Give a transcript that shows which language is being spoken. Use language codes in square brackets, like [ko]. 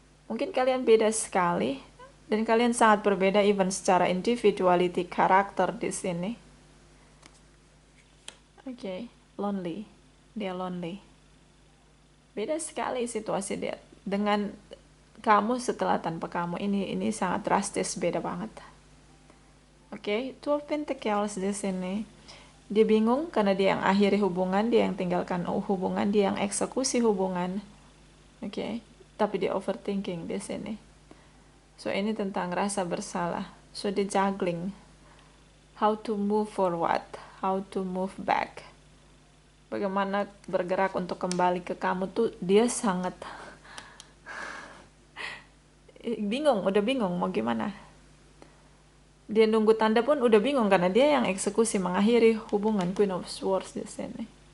[id] Mungkin kalian beda sekali. Dan kalian sangat berbeda even secara individuality, karakter di sini. Oke, lonely. Dia lonely. Beda sekali situasi dia. Dengan kamu setelah tanpa kamu, ini sangat drastis, beda banget. Oke, Two of Pentacles di sini. Dia bingung karena dia yang akhiri hubungan, dia yang tinggalkan hubungan, dia yang eksekusi hubungan. Oke, tapi dia overthinking di sini. So ini tentang rasa bersalah. So dia juggling. [en] How to move forward, how to move back. [id] Bagaimana bergerak untuk kembali ke kamu tuh dia sangat bingung, udah bingung mau gimana. Dia nunggu tanda pun udah bingung karena dia yang eksekusi mengakhiri hubungan, Queen of Swords di sini.